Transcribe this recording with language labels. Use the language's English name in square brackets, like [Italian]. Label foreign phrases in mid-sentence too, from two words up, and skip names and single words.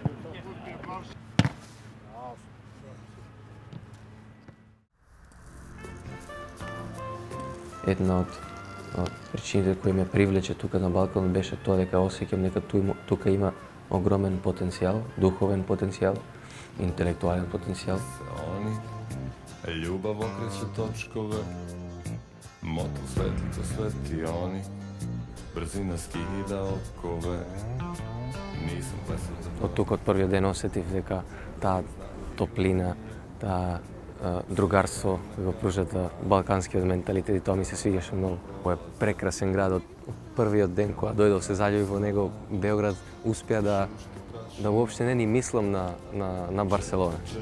[Macedonian] Една од причините кои ме привлече тука на Балкан беше тоа дека осеќам дека тука има огромен потенцијал, духовен потенцијал, интелектуален потенцијал. [Serbian] Ljubav okreće točkove, motor svetlica sveti oni, brzina skida okove, nisam blesav za to. [Macedonian] Од тука, од првиот ден осетив дека таа топлина, таа другарство го пружат балканскиот менталитет и тоа ми се свигаше многу. Тоа е прекрасен град, од првиот ден кога дојдов се заљубив во него, Београд успеа да уопште не ни мислам на Барселона.